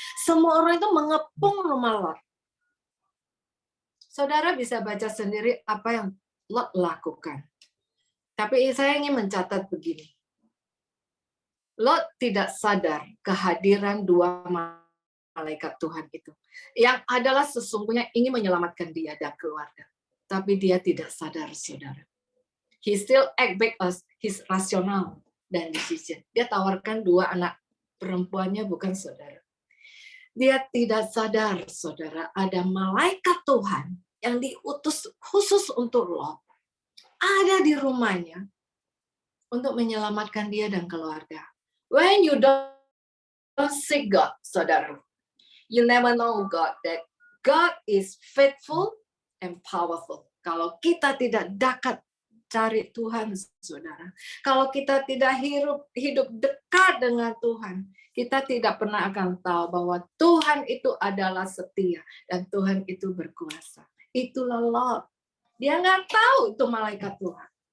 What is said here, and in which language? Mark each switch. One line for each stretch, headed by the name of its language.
Indonesian: Semua orang itu mengepung rumah Lot. Saudara bisa baca sendiri apa yang Lot lakukan. Tapi saya ingin mencatat begini. Lot tidak sadar kehadiran 2 malaikat Tuhan itu, yang adalah sesungguhnya ingin menyelamatkan dia dan keluarga. Tapi dia tidak sadar, saudara.
English: He still act back as his rasional dan decision.
Indonesian: Dia tawarkan 2 anak perempuannya, bukan saudara. Dia tidak sadar, saudara, ada malaikat Tuhan yang diutus khusus untuk Lot, ada di rumahnya untuk menyelamatkan dia dan keluarga.
English: When you don't seek God, saudara, you never know God, that God is faithful and powerful.
Indonesian: Kalau kita tidak dekat cari Tuhan, saudara, kalau kita tidak hidup dekat dengan Tuhan, kita tidak pernah akan tahu bahwa Tuhan itu adalah setia dan Tuhan itu berkuasa. Itulah Lot. Dia nggak tahu itu malaikat Tuhan.